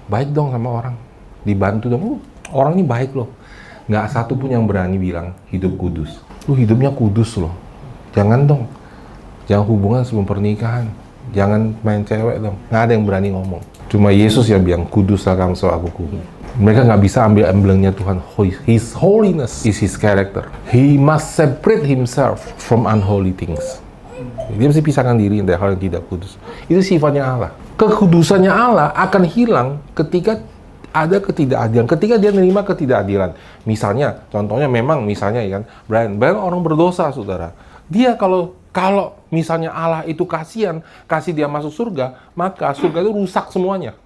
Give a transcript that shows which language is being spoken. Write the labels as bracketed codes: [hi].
[id] Baik dong sama orang. Dibantu dong. Orang ini baik loh. Nggak satu pun yang berani bilang hidup kudus. Lu hidupnya kudus loh. Jangan dong. Jangan hubungan sebelum pernikahan. Jangan main cewek dong. Nggak ada yang berani ngomong. Cuma Yesus yang bilang, kuduslah kamu sebab aku kudus. Mereka nggak bisa ambil emblemnya Tuhan. [en] His holiness is His character. He must separate Himself from unholy things. [id] Dia mesti pisahkan diri dari hal yang tidak kudus. Itu sifatnya Allah. Kekudusannya Allah akan hilang ketika ada ketidakadilan. Ketika dia menerima ketidakadilan. Misalnya, contohnya memang misalnya ya kan, Brian orang berdosa saudara. Dia kalau misalnya Allah itu kasihan, kasih dia masuk surga, maka surga itu rusak semuanya.